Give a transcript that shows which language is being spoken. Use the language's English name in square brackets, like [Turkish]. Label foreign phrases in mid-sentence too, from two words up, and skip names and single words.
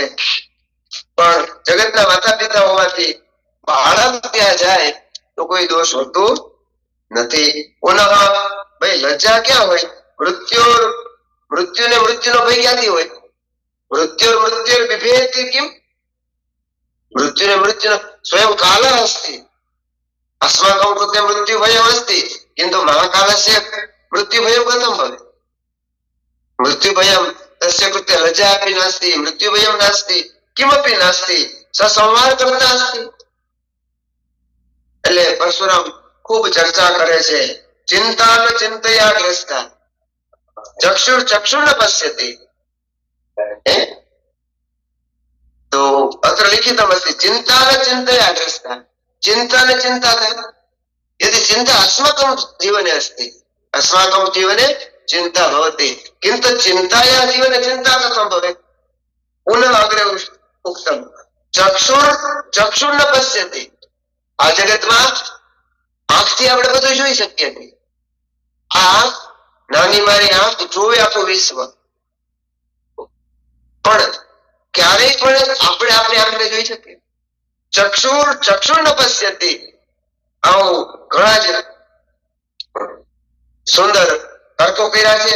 [Gujarati] પણ જગતના માતા પિતા હોવાથી બાળક ત્યાં જાય તો કોઈ દોષ હોતો નથી. પુનઃ ભાઈ લજ્જા ક્યાં હોય? મૃત્યુને મૃત્યુનો ભય ક્યાંથી હોય? [Sanskrit] मृत्यु बिभेति किम्? [Gujarati] મૃત્યુને મૃત્યુનો [Sanskrit] स्वयं काल अस्ति. अस्माकं कृते मृत्यु भयम् अस्ति किन्तु महाकालस्य मृत्यु भयं कथं भवेत्? मृत्यु भयं तस्य कृते लज्जा अपि नास्ति, मृत्यु भयं नास्ति, किमपि नास्ति, स संहार करता अस्ति. [Gujarati] એટલે પરશુરામ ખૂબ ચર્ચા કરે છે. [Sanskrit] चिन्ता न चिन्तया ग्रस्ता चक्षुर् चक्षुर् न पश्यति. तो अत्र लिखितम् अस्ति चिन्ता न चिन्तया ग्रस्ता. चिंता न चिंता यदि चिंता अस्माकं जीवने अस्ति, अस्माकं जीवने चिंता भवति, किन्तु चिंताया जीवने चिंता कथं भवेत्? पुनः अग्रे उक्तं चक्षुर न पश्यति. [Gujarati] આ જગતમાં આંખથી આપણે બધું જોઈ શકીએ છીએ. આ નાની મારી આંખ જોવે આખું વિશ્વ, પણ ક્યારેય પણ આપણે આપણી આંખને જોઈ શકીએ? [Sanskrit] चक्षुर् न पश्यति. [Gujarati] આવું ઘણા જ સુંદર અર્થો કર્યા છે.